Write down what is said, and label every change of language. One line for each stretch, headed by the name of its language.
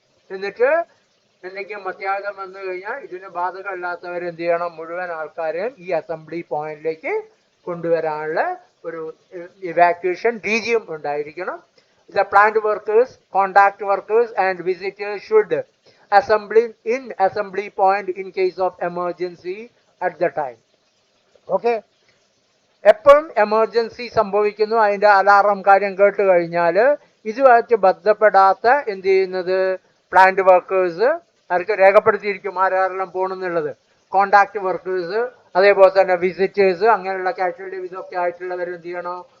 Malayalam: എന്നിട്ട് എന്തെങ്കിലും അത്യാഹിതം വന്നു കഴിഞ്ഞാൽ ഇതിന് ബാധകമല്ലാത്തവരെന്ത് ചെയ്യണം? മുഴുവൻ ആൾക്കാരെയും ഈ അസംബ്ലി പോയിന്റിലേക്ക് കൊണ്ടുവരാനുള്ള ഒരു ഇവാക്യുവേഷൻ രീതിയും ഉണ്ടായിരിക്കണം.
English: The plant workers, contact workers and visitors should assemble in assembly point in case of emergency at the time.
Malayalam: Okay, എപ്പോഴും എമർജൻസി സംഭവിക്കുന്നു, അതിൻ്റെ അലാറം കാര്യം കേട്ട് കഴിഞ്ഞാൽ ഇതുമായിട്ട് ബന്ധപ്പെടാത്ത എന്ത് ചെയ്യുന്നത്? പ്ലാന്റ് വർക്കേഴ്സ് അവർക്ക് രേഖപ്പെടുത്തിയിരിക്കും ആരെല്ലാം പോകണമെന്നുള്ളത്. കോണ്ടാക്ട് വർക്കേഴ്സ്, അതേപോലെ തന്നെ വിസിറ്റേഴ്സ്, അങ്ങനെയുള്ള കാഷ്വാലിറ്റി ഇതൊക്കെ ആയിട്ടുള്ളവർ എന്ത് ചെയ്യണം?